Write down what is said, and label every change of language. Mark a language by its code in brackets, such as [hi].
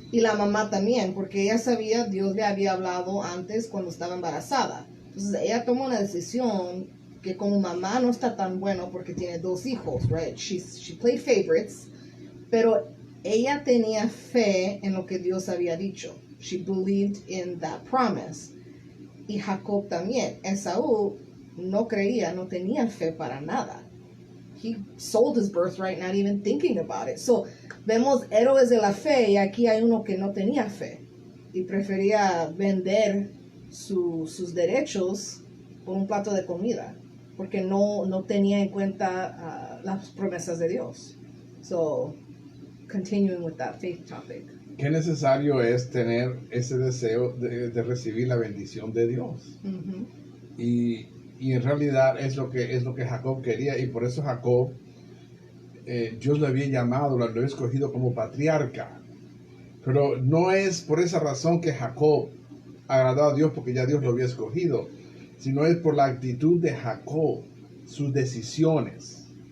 [es] Y la mamá también, porque ella sabía, Dios le había hablado antes cuando estaba embarazada. Entonces ella tomó una decisión que como mamá no está tan bueno porque tiene 2 hijos, right? [en] She played favorites, [es] pero ella tenía fe en lo que Dios había dicho. [en] She believed in that promise. [es] Y Jacob también. Esaú no creía, no tenía fe para nada. [en] He sold his birthright, not even thinking about it. [es] So, vemos héroes de la fe y aquí hay uno que no tenía fe y prefería vender sus derechos por un plato de comida porque no tenía en cuenta las promesas de Dios. [en] So, continuing with that faith topic. [es] Qué necesario es tener ese deseo de recibir la bendición de Dios. Uh-huh. Y en realidad es lo que Jacob quería, y por eso Jacob, Dios lo había llamado, lo había escogido como patriarca. Pero no es por esa razón que Jacob agradó a Dios porque ya Dios lo había escogido, sino es por la actitud de Jacob, sus decisiones.